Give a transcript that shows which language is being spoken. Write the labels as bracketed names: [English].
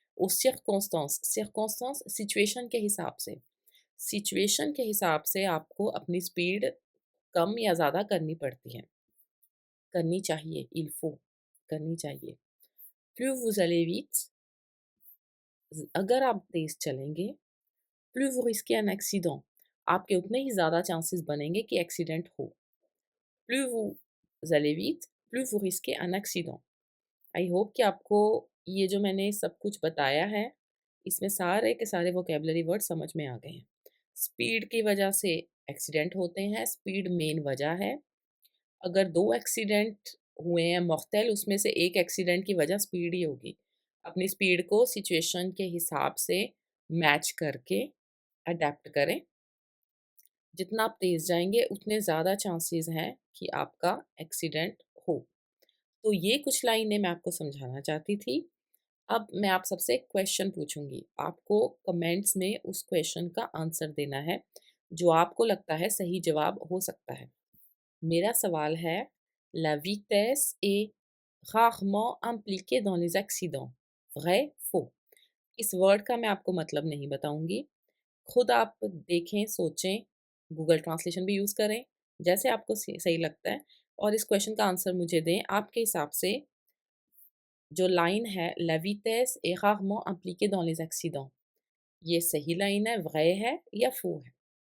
[Hindi] उस सिरकॉन्स्टेंस, सिरकॉन्स्टेंस सिचुएशन के हिसाब से, सिचुएशन के हिसाब से आपको अपनी स्पीड कम या ज़्यादा करनी पड़ती है, करनी चाहिए, [French] il faut, [Hindi] करनी चाहिए। [French] Plus vous allez vite, [Hindi] अगर आप तेज़ चलेंगे, [French] plus vous risquez un accident, [Hindi] आपके उतने ही ज़्यादा चांसेस बनेंगे कि एक्सीडेंट हो। [French] Plus vous allez vite, plus vous risquez un accident। [Hindi] I hope कि आपको ये जो मैंने सब कुछ बताया है, इसमें सारे के सारे वोकैबुलरी वर्ड समझ में आ गए हैं। स्पीड की वजह से एक्सीडेंट होते हैं, स्पीड मेन वजह है। अगर 2 एक्सीडेंट हुए हैं मुख्तल, उसमें से एक एक्सीडेंट की वजह स्पीड ही होगी। अपनी स्पीड को सिचुएशन के हिसाब से मैच करके अडैप्ट करें। जितना आप तेज़ जाएँगे, उतने ज़्यादा चांसेस हैं कि आपका एक्सीडेंट हो। तो ये कुछ लाइनें मैं आपको समझाना चाहती थी। अब मैं आप सबसे एक क्वेश्चन पूछूँगी। आपको कमेंट्स में उस क्वेश्चन का आंसर देना है, जो आपको लगता है सही जवाब हो सकता है। मेरा सवाल है, [French] La vitesse est rarement impliquée dans les accidents, vrai, faux? [Hindi] इस वर्ड का मैं आपको मतलब नहीं बताऊँगी। खुद आप देखें, सोचें, गूगल ट्रांसलेशन भी यूज़ करें, जैसे आपको सही लगता है और इस क्वेश्चन का आंसर मुझे दें। आपके हिसाब से जो लाइन है, [French] La vitesse est rarement impliquée dans les accidents, [Hindi] ये सही लाइन है, [French] vrai [Hindi] है या [French] faux [Hindi] है?